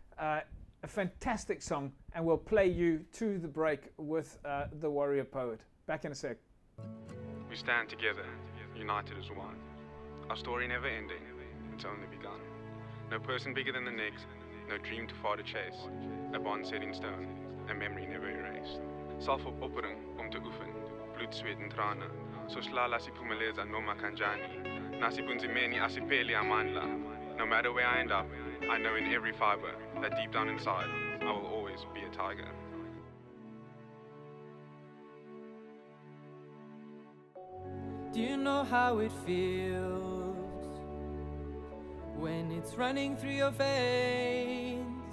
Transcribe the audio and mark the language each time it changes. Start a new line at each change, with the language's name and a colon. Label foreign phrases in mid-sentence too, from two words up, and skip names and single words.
English: A fantastic song, and we'll play you to the break with the Warrior Poet. Back in a sec. We stand together, united as one. Our story never ending, it's only begun. No person bigger than the next, no dream too far to chase. A bond set in stone, a memory never erased.
Afrikaans: Selfopoffering om te oefen, bloed, sweat en trane.
Zulu: Soslala siphumeleza noma kanjani. Nasibunzimeni asipeli amandla.
English: No matter where I end up, I know in every fiber that deep down inside, I will always be a tiger. Do you know how it feels when it's running through your veins?